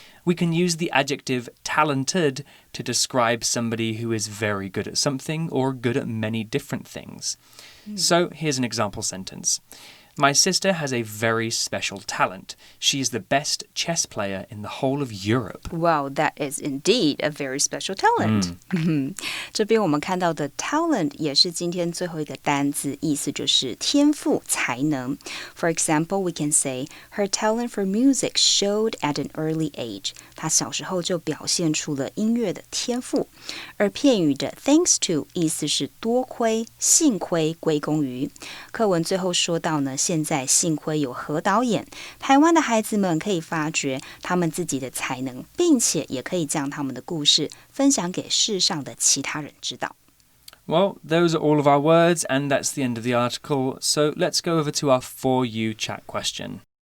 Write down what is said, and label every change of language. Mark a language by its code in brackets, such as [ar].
[en] We can use the adjective talented to describe somebody who is very good at something or good at many different things. So here's an example sentence. My sister has a very special talent. She is the best chess player in the whole of Europe. Wow, that is indeed a very special talent. [zh] 这边我们看到的 talent 也是今天最后一个单字，意思就是天赋、才能。 [en] For example, we can say, her talent for music showed at an early age. [zh] 她小时候就表现出了音乐的天赋。而片语的 thanks to 意思是多亏、幸亏、归功于。课文最后说到呢，现在幸亏有何导演，台湾的孩子们可以发掘他们自己的才能，并且也可以将他们的故事分享给世上的其他人知道。 [en] Well, those are all of our words, and that's the end of the article. So let's go over to our For You chat question.